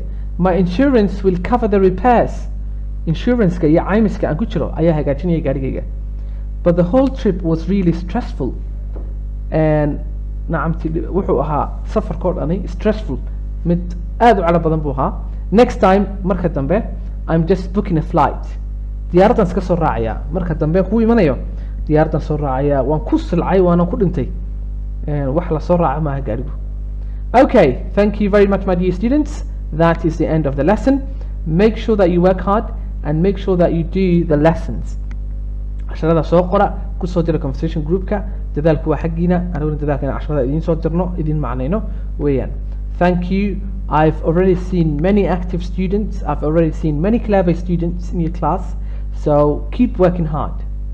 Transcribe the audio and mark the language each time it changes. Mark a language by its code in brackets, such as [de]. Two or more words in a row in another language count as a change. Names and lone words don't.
[en] My insurance will cover the repairs. [so] Insurance-ka iyo caymiska aan ku jiro ayaa hagaajinaya gaarigayga. [en] But the whole trip was really stressful and [so] nacamti wuxuu ahaa safarkoo dhani stressful mid aad u cala badan buu ahaa. [en] Next time [so] marka dambe [en] I'm just booking a flight. [so] diyaaraddan iska soo raacaya marka dambe ku imanayo diyaaraddan soo raacaya waan ku silcay waana ku dhintay wax la soo raaca maaha gaarigu. [en] Okay, thank you very much my dear students. That is the end of the lesson. Make sure that you work hard and make sure that you do the lessons. [so] casharada soo qora kusoo dira conversation groupka dadaalku waa xaggiina aniguna dadaalkana casharada idiin soo dirno idiin macnayno weeyaan. [en] Thank you. I've already seen many active students. I've already seen many clever students in your class. So keep working hard.